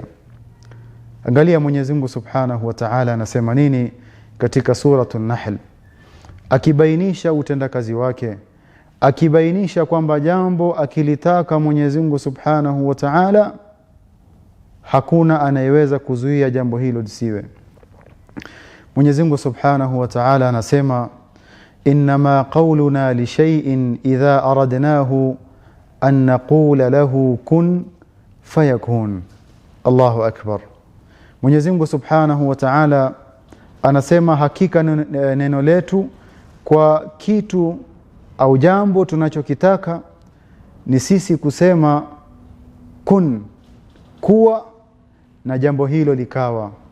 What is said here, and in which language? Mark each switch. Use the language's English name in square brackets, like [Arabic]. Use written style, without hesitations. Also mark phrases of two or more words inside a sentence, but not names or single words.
[Swahili] Angalia Mwenyezi Mungu [Arabic] سبحانه وتعالى [Swahili] anasema nini katika suratul Nahl, akibainisha utendakazi wake, akibainisha kwamba jambo akilitaka Mwenyezi Mungu [Arabic] سبحانه وتعالى, [Swahili] hakuna anayeweza kuzuia jambo hilo lisiwe. Mwenyezi Mungu [Arabic] سبحانه وتعالى anasema إنما قولنا لشيء إذا أردناه أن نقول له كن فيكون. الله أكبر. [Swahili] Mwenyezi Mungu [Arabic] سبحانه وتعالى [Swahili] anasema hakika neno letu kwa kitu au jambo tunachokitaka ni sisi kusema kun, kuwa, na jambo hilo likawa.